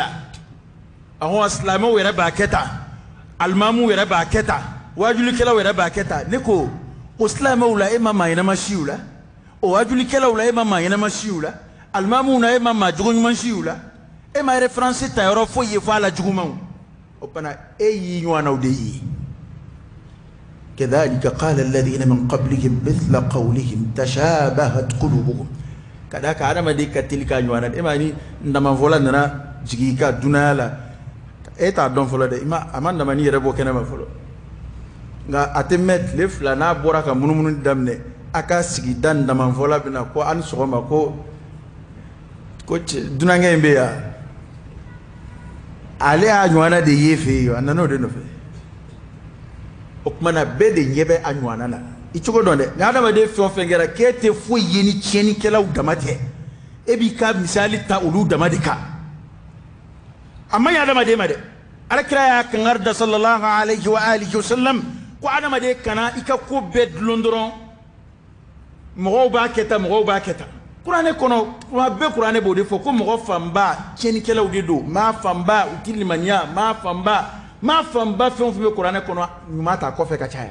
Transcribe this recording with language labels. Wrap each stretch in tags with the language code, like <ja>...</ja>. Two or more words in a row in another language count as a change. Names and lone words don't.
<bm>Awɔ silamɛw yɛrɛ b'a kɛ tan, alimamuw yɛrɛ b'a kɛ tan, wajulikɛlaw yɛrɛ b'a kɛ tan. Ne ko o silamɛw la e ma maa ɲɛnama si u la, o wajulikɛlaw la e ma maa ɲɛnama si u la, alimamuw na e ma maa jogo ɲuman si u la, e ma référence ta yɔrɔ foyi ye fɔ a la jugumanw. O fana e y'i ɲɔgɔnnaw de ye.</bm> <ar>كذلك قال الذين من قبلهم مثل قولهم تشابهت قلوبهم. كذاك عدم ديك تلك</ar> <bm>ɲɔgɔnna e ma ni ndamanfɔla nana jigin ka dunaya la, e t'a dɔn fɔlɔ dɛ, a ma ndamani yɛrɛ bɔ kɛnɛma fɔlɔ. Nka a tɛ mɛn tile fila n'a bɔra ka munumunu daminɛ, a ka sigida ndamanfɔla bɛ na ko a ni sɔgɔma ko dunankɛ in bɛ yan. Ale y'a ɲɔgɔnna de ye fɛ yen, a nana o de nɔfɛ. O kumana bɛɛ de ɲɛ bɛ a ɲɔgɔnna la. I cogo dɔn dɛ, ni adamaden fɛn o fɛn kɛra k'e tɛ foyi ye ni tiɲɛnikɛlaw dama tɛ, e b'i ka misali ta olu dama de kan. A man ɲi adamaden ma dɛ. Alakira y'a kankari da</bm> <ar>صلى الله عليه وعلى آله وسلم</ar> <bm>ko adamaden kana i ka ko bɛɛ dulon dɔrɔn mɔgɔw b'a kɛ tan, mɔgɔw b'a kɛ tan. Kuranɛ kɔnɔ, kuma bɛɛ Kuranɛ b'o de fɔ ko mɔgɔ fanba tiɲɛnikɛlaw de don, maa fanba u tɛ limaniya, maa fanba fɛn o fɛn bɛ Kuranɛ kɔnɔ ɲuman t'a kɔfɛ ka caya.</bm>